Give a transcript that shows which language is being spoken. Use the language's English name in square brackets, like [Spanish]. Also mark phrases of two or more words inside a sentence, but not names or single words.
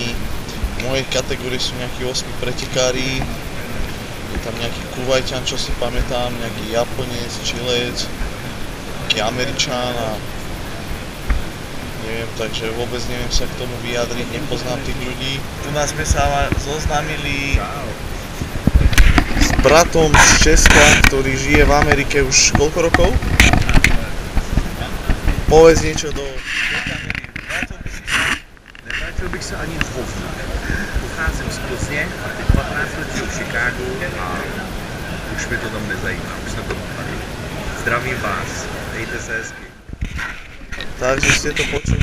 [Slovak] V mojej kategórii sú nejakí 8 pretekári, je tam nejaký Kuvajťan, čo si pamätám, nejaký Japonec, Čilec, nejaký Američan a neviem, takže vôbec neviem sa k tomu vyjadriť, nepoznám tých ľudí. Tu nás sme sa zoznámili s bratom z Česka, ktorý žije v Amerike už koľko rokov? Povedz niečo do kamery. [Czech] Nevrátil bych se ani dvoufna. Pocházím z Plzně a teď 15 let žiju v Chicagu a už mě to tam nezajímá, už jsme to tady. Zdravím vás, dejte se hezky. [Slovak] Takže ste to počuli.